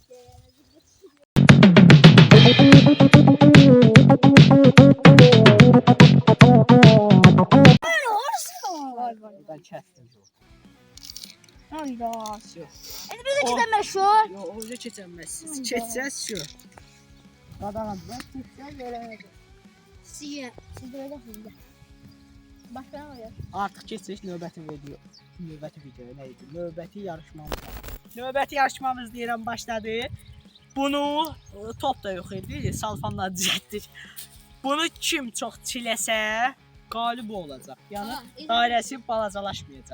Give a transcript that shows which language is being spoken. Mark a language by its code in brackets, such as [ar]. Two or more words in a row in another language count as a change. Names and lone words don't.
[tr] Ben kestim. Hayda. Şu. Hadi biz de gidelim şu. Yok öyle keçemezsiniz. Keçeceğiz şu. Kazanamaz. Keçeceğiz veremedim. Siz böyle hızlı. Başka ne oluyor? [az] Artıq keçək növbəti video neydi? Növbəti yarışmamız. Növbəti yarışmamız deyirəm başladı. Bunu top da yox idi, salfanla düzəltdik. Bunu kim çox çiləsə qalib olacaq. Yəni dairəsi balacalaşmayacaq.